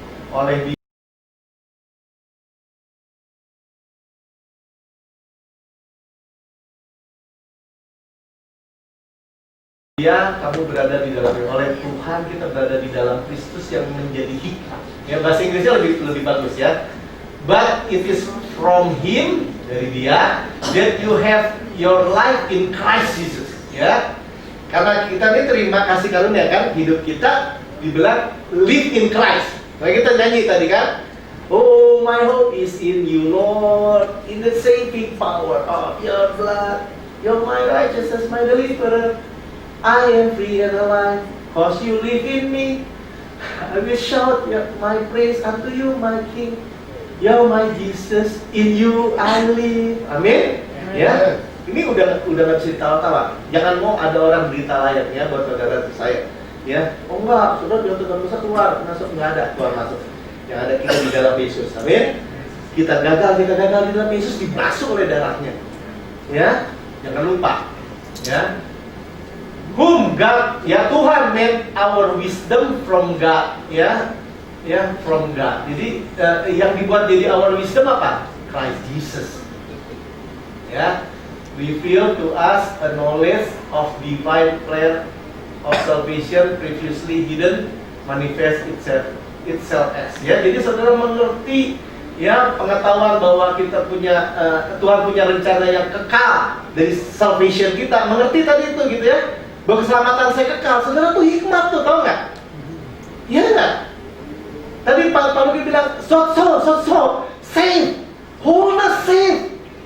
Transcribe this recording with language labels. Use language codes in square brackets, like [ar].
[id] Oleh Dia kamu berada di dalam, oleh Tuhan kita berada di dalam Kristus yang menjadi hikmat. Ya, bahasa Inggrisnya lebih bagus ya. [en] But it is from Him, [id] dari Dia, [en] that you have your life in Christ Jesus. [id] Ya, karena kita ini terima kasih karunia kan, hidup kita dibilang [en] live in Christ. [id] Nah, kita nyanyi tadi kan, [en] oh my hope is in you Lord, in the saving power of your blood, you're my righteousness, my deliverer. I am free and alive, cause you live in me. I will shout my praise unto you, my King. You're my Jesus, in you I live. Amin. [id] Ya, ini udah nggak bisa ditawa-tawa. Jangan mau ada orang berita layak ya buat saudara saya. Ya, oh enggak, sudah dia Tuhan bisa keluar masuk, nggak ada keluar masuk. Yang ada kita di dalam Yesus. Amin. Kita gagal di dalam Yesus dibasuh oleh darahnya. Ya, jangan lupa. [en] Ya. Whom God, ya Tuhan made our wisdom from God, ya from God. [id] Jadi yang dibuat jadi [en] our wisdom apa? Christ Jesus. Ya, reveal to us a knowledge of divine plan of salvation previously hidden, manifest itself as. [id] Ya, jadi saudara mengerti ya pengetahuan bahwa kita punya Tuhan punya rencana yang kekal dari salvation kita. Mengerti tadi itu gitu ya, bahwa keselamatan saya kekal. Saudara tuh hikmat tuh, tahu nggak? Iya nggak? Tadi Paulus bilang [en] so save, wholeness save.